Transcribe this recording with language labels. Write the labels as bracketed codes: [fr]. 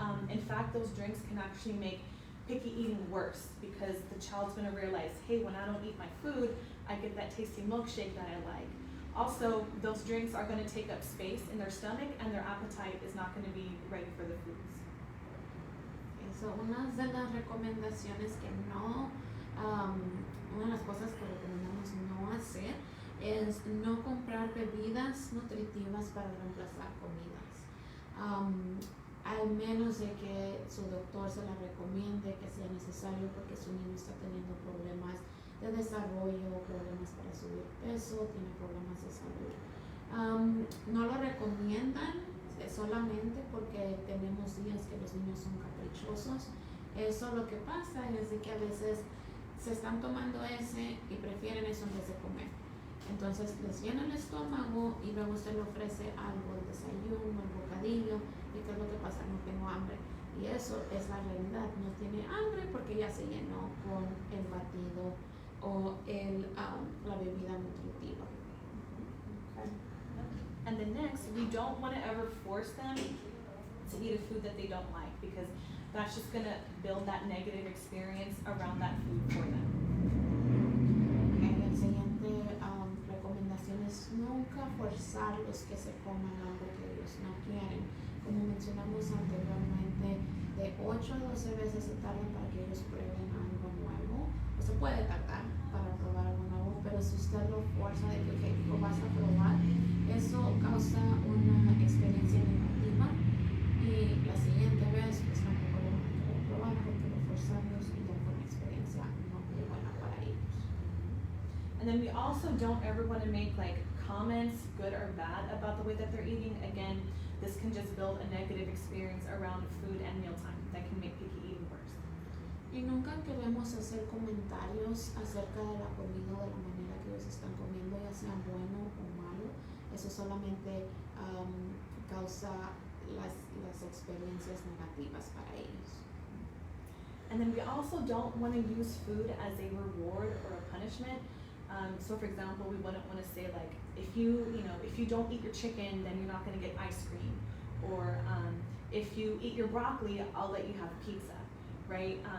[en] In fact, those drinks can actually make picky eating worse because the child's going to realize, hey, when I don't eat my food, I get that tasty milkshake that I like. Also, those drinks are going to take up space in their stomach and their appetite is not going to be ready for the foods. [es] Eso, una de las recomendaciones que no, una de las cosas que recomendamos no hacer es no comprar bebidas nutritivas para reemplazar comidas. Al menos de que su doctor se la recomiende que sea necesario porque su niño está teniendo problemas de desarrollo, problemas para subir peso, tiene problemas de salud. No lo recomiendan solamente porque tenemos días que los niños son caprichosos. Eso lo que pasa es de que a veces se están tomando ese y prefieren eso en vez de comer. Entonces les llena el estómago y luego usted le ofrece algo, el desayuno, el bocadillo, y ¿qué es lo que pasa? No tengo hambre. Y eso es la realidad, no tiene hambre porque ya se llenó con el batido o la bebida nutritiva. [en] Okay. And then next, we don't want to ever force them to eat a food that they don't like because that's just going to build that negative experience around that food for them. [es] Okay, la siguiente recomendación es nunca forzarlos que se coman algo que ellos no quieren. Como mencionamos anteriormente, de 8 a 12 veces se tardan para que ellos prueben algo nuevo. O se puede tardar para probar algo nuevo, pero si usted lo fuerza de que lo vas a probar, eso causa una experiencia negativa y la siguiente vez pues tampoco lo van a querer probar porque lo forzamos y ya fue una experiencia no muy buena para ellos. [en] And then we also don't ever want to make like comments, good or bad, about the way that they're eating. Again, this can just build a negative experience around food and mealtime that can make picky eating worse. [es] Y nunca queremos hacer comentarios acerca de la comida o de la manera que ellos están comiendo, ya sea bueno o malo. Eso solamente causa las experiencias negativas para ellos. [en] And then we also don't want to use food as a reward or a punishment. So for example, we wouldn't want to say like, if you don't eat your chicken, then you're not going to get ice cream. Or if you eat your broccoli, I'll let you have pizza, right?